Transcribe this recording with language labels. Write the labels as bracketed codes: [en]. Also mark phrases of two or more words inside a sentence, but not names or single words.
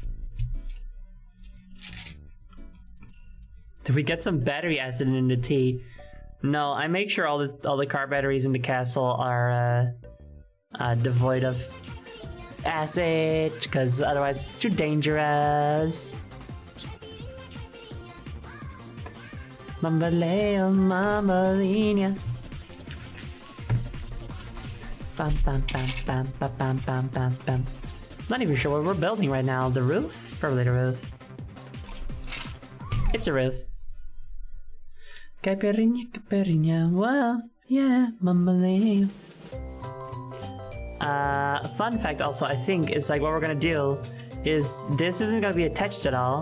[en] Did we get some battery acid in the tea? No, I make sure all the car batteries in the castle are devoid of acid, because otherwise it's too dangerous. Mambaleo, mambalina. Bam, bam, bam, bam, bam, bam, bam, bam, bam. Not even sure what we're building right now. The roof? Probably the roof. It's a roof. Caipirinha, caipirinha, wow, yeah, mambaleo. Fun fact also, I think, is like what we're gonna do is this isn't gonna be attached at all.